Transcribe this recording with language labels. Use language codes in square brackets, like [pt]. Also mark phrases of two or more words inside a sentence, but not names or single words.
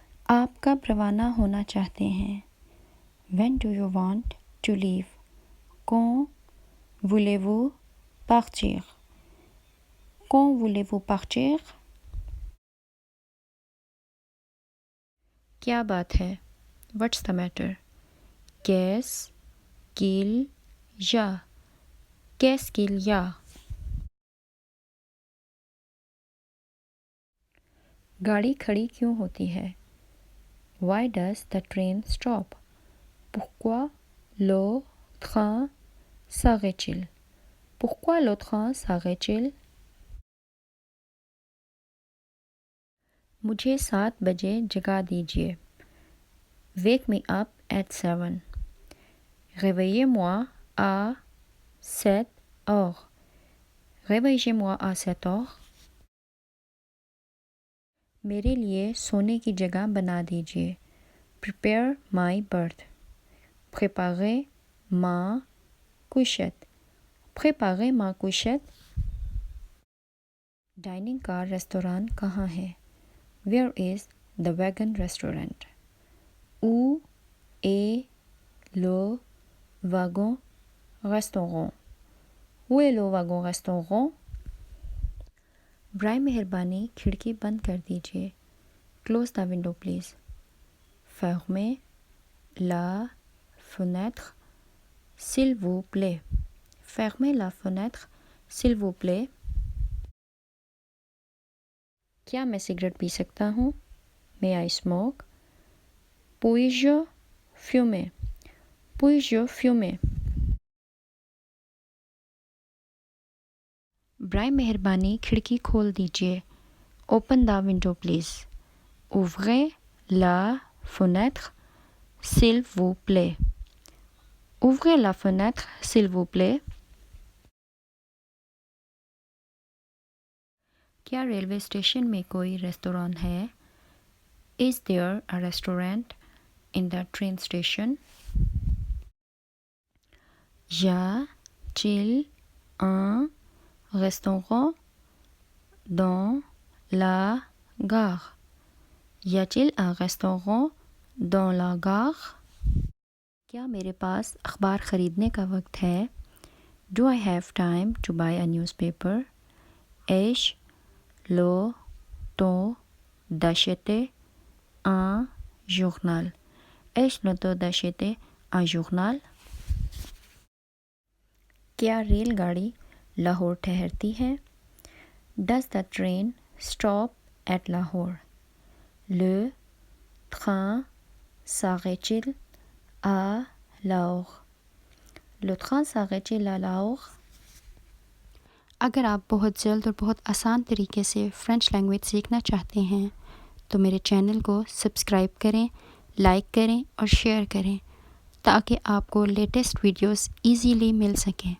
[ur] آپ کب روانہ ہونا چاہتے ہیں؟ [en] When do you want to leave? [fr] Quand voulez-vous partir? Quand voulez-vous partir? [ur] کیا بات ہے؟ [en] What's the matter? [fr] Qu'est-ce qu'il y a? Qu'est-ce qu'il y a? [ur] گاڑی کھڑی کیوں ہوتی ہے؟ [en] Why does the train stop? [fr] Pourquoi le train s'arrête-t-il? Pourquoi le train s'arrête-t-il? [ur] مجھے 7 بجے جگا دیجیے. [en] Wake me up at 7. [fr] Réveillez-moi à 7 heures. Réveillez-moi à 7 heures. [ur] میرے لیے سونے کی جگہ بنا دیجیے. [en] Prepare my berth. [fr] Préparez ma couchette. Préparez ma couchette. [ur] ڈائننگ کا ریستوران کہاں ہے؟ [en] Where is the wagon restaurant? [fr] Où est le wagon restaurant? Où est le wagon restaurant? [ur] برائے مہربانی کھڑکی بند کر دیجیے. [en] Close the window please. [fr] Fermez la fenêtre s'il vous plaît. Fermez la fenêtre s'il vous plaît. [ur] کیا میں سگریٹ پی سکتا ہوں؟ [en] May I smoke? [fr] Puis-je fumer? Puis-je fumer? [ur] برائے مہربانی کھڑکی کھول دیجیے. [en] Open the window please. [fr] Ouvrez la fenêtre s'il vous plaît. Ouvrez la fenêtre s'il vous plaît. [ur] کیا ریلوے اسٹیشن میں کوئی ریستوران ہے؟ [en] Is there a restaurant in the train station? [fr] Y a-t-il un restaurant dans la gare? Y a-t-il un restaurant dans la gare? [ur] کیا میرے پاس اخبار خریدنے کا وقت ہے؟ [en] Do I have time to buy a newspaper? [fr] Ai-je le temps d'acheter un journal? Ai-je le temps d'acheter un journal? [ur] کیا ریل گاڑی لاہور ٹھہرتی ہے؟ [en] Does the train stop at Lahore? [fr] Le train s'arrête-t-il à Lahore? Le train s'arrête-t-il à Lahore? [ur] اگر آپ بہت جلد اور بہت آسان طریقے سے [en] French language [ur] سیکھنا چاہتے ہیں تو میرے چینل کو سبسکرائب کریں، لائک کریں اور شیئر کریں تاکہ آپ کو [en] latest videos easily [ur] مل سکیں.